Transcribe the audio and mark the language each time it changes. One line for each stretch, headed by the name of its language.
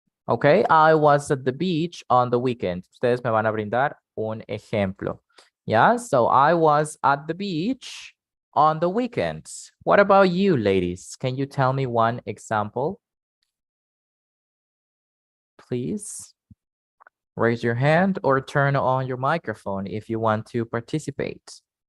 English: Okay, I was at the beach on the weekend.
Spanish: Ustedes me van a brindar un ejemplo.
English: Yeah, so I was at the beach on the weekend. What about you, ladies? Can you tell me one example? Please raise your hand or turn on your microphone if you want to participate.